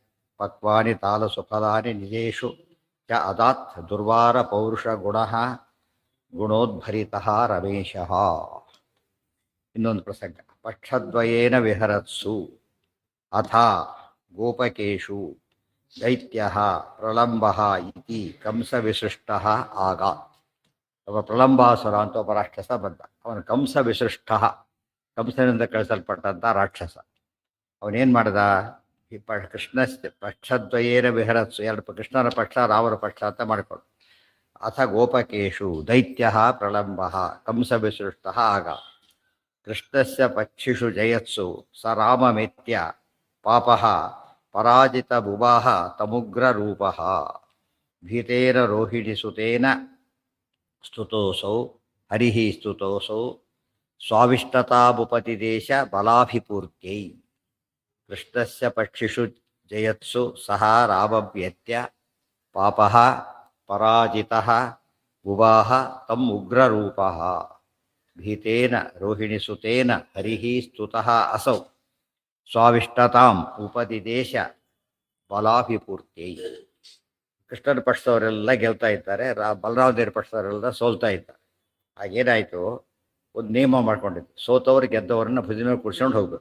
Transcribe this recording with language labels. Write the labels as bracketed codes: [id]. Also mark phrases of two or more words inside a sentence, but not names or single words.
[sa] ಪಕ್ವಾನಿ ತಾಲಸುಫಲಾನಿ ನಿಜೇಷು ಚ ಅದಾತ್ ದುರ್ವಾರ ಪೌರುಷಗುಣಃ ಗುಣೋದ್ಭರಿತಃ ರಮೇಶಃ. [kn] ಇನ್ನೊಂದು ಪ್ರಸಂಗ. [sa] ಪಕ್ಷದ್ವಯೇನ ವಿಹರತ್ಸು ಅಥ ಗೋಪಕೇಶು ದೈತ್ಯಃ ಪ್ರಲಂಬಃ ಇತಿ ಕಂಸವಿಸೃಷ್ಟಃ ಆಗಾತ್. [kn] ಒಬ್ಬ ಪ್ರಲಂಬಾಸುರ ಅಂತ ಒಬ್ಬ ರಾಕ್ಷಸ ಬಂದ. ಅವನು ಕಂಸವಿಸೃಷ್ಟ, ಕಂಸನಿಂದ ಕಳಿಸಲ್ಪಟ್ಟಂಥ ರಾಕ್ಷಸ. ಅವನೇನು ಮಾಡ್ದ? ಈ ಕೃಷ್ಣ [sa] ಪಕ್ಷದ್ವಯೇನ ವಿಹರತ್ಸು, [kn] ಎರಡು ಕೃಷ್ಣನ ಪಕ್ಷ ರಾಮನ ಪಕ್ಷ ಅಂತ ಮಾಡಿಕೊಂಡು. [sa] ಅಥ ಗೋಪಕೇಶು ದೈತ್ಯಃ ಪ್ರಲಂಬಃ ಕಂಸವಿಸೃಷ್ಟಃ ಆಗಾತ್. ಕೃಷ್ಣಸ್ಯ ಪಕ್ಷಿಷು ಜಯತ್ಸು ಸ ರಾಮಮೇತ್ಯ ಪಾಪಃ ಪರಾಜಿತ ಬುಭಾಹ ತಮುಗ್ರರೂಪಃ. ಭೀತೇನ ರೋಹಿಣಿಸುತೇನ ಸ್ತುತೋಸೌ ಹರಿಃ ಸ್ತುತೋಸೌ ಸ್ವಾವಿಷ್ಟತಾಬುಪತಿದೇಶ ಬಲಾಭಿಪೂರ್ತ್ಯೈ. ಕೃಷ್ಣಸ್ಯ ಪಕ್ಷಿಷು ಜಯತ್ಸು ಸಹ ರಾಮಮೇತ್ಯ ಪಾಪಃ ಪರಾಜಿತಃ ಬುಭಾಹ ತಮ್ ಉಗ್ರರೂಪಃ. ಭೀತೇನ ರೋಹಿಣಿಸುತೇನ ಹರಿಃ ಸ್ತುತಃ ಅಸೌ ಸ್ವಾವಿಷ್ಟತಾಂ ಉಪದಿದೇಶ ಬಲಾಭಿಪೂರ್ತ್ಯೈ. [kn] ಕೃಷ್ಣನ ಪಕ್ಷದವರೆಲ್ಲ ಗೆಲ್ತಾ ಇದ್ದಾರೆ, ಬಲರಾಮದೇವರ ಪಕ್ಷದವರೆಲ್ಲ ಸೋಲ್ತಾ ಇದ್ದಾರೆ. ಹಾಗೇನಾಯಿತು, ಒಂದು ನಿಯಮ ಮಾಡ್ಕೊಂಡಿದ್ದು, ಸೋತವ್ರು ಗೆದ್ದವರನ್ನ ಭುಜದ ಮೇಲೆ ಕುಡ್ಸ್ಕೊಂಡು ಹೋಗ್ಬೇಕು.